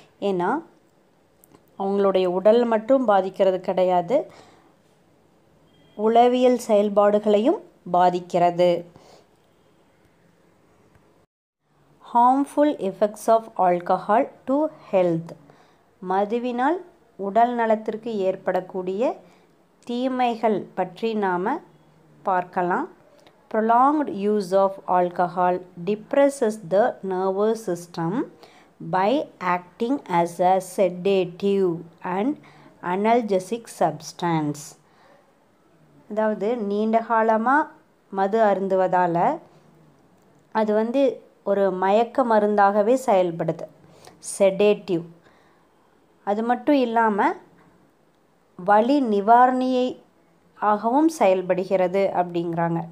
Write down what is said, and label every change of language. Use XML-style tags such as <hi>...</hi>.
<ta>ஏன்னா அவங்களுடைய உடல் மட்டும் பாதிக்கிறது கிடையாது, உளவியல் செயல்பாடுகளையும் பாதிக்கிறது.</ta> <en>Harmful effects of alcohol to health.</en> <ta>மதுவினால் உடல் நலத்திற்கு ஏற்படக்கூடிய தீமைகள் பற்றி நாம் பார்க்கலாம்.</ta> <en>Prolonged use of alcohol depresses the nervous system by acting as a sedative and analgesic substance.</en> <ta>அதாவது நீண்ட காலமாக மது அருந்துவதால் அது ஒரு மயக்க மருந்தாகவே செயல்படுது, செடேட்டிவ். அது மட்டும் இல்லாமல் வலி நிவாரணியை ஆகவும் செயல்படுகிறது அப்படிங்கிறாங்க.</ta>